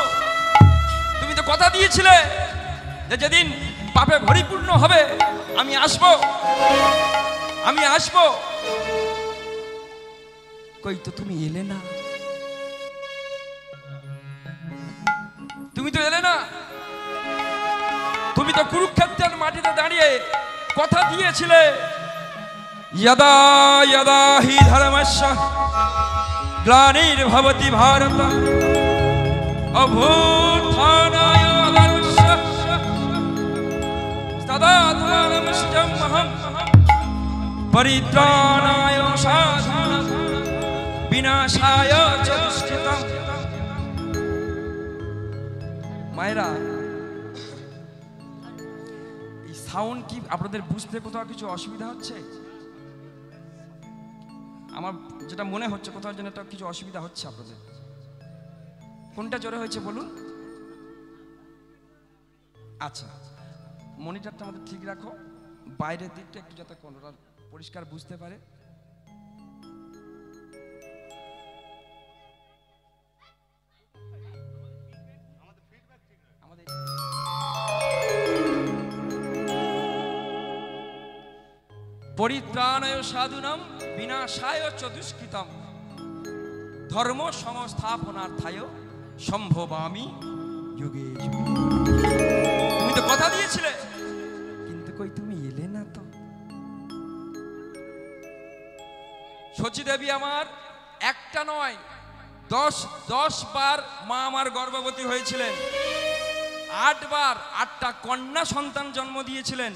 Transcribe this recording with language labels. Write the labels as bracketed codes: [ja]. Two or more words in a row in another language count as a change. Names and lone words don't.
[bn] তুমি তো কথা দিয়েছিলে যে যেদিন পাপে পরিপূর্ণ হবে আমি আসবো। কই তো তুমি এলে না, তুমি তো এলে না। তুমি তো কুরুক্ষেত্রের মাটিতে দাঁড়িয়ে কথা দিয়েছিলে, [sa] यदा यदा हि धर्मस्य ग्लानिर्भवति भारत अभूत्थानाय धर्मस्य तदात्मानमहं परित्राणाय साधूनां विनाशाय च दुष्कृतम्। [bn] মায়েরা, এই সাউন্ড কি আপনাদের বুঝতে কোথাও কিছু অসুবিধা হচ্ছে? আমার যেটা মনে হচ্ছে কোথাও যেন একটা কিছু অসুবিধা হচ্ছে আপনাদের। কোনটা জোরে হয়েছে বলুন? আচ্ছা, মনিটরটা আমাদের ঠিক রাখো, বাইরের দিকটা একটু যাতে কোনটা পরিষ্কার বুঝতে পারে। [sa] পরিত্রাণায় সাধুনাম বিনাশায় চ দুষ্কৃতম ধর্ম সংস্থাপনার্থায় সম্ভবামি যুগে যুগে। [bn] তুমি তো কথা দিয়েছিলে, কিন্তু কই তুমি এলে না তো। সচী দেবী আমার একটা নয় 10 বার মা আমার গর্ভবতী হয়েছিলেন, 8 বার 8টা কন্যা সন্তান জন্ম দিয়েছিলেন।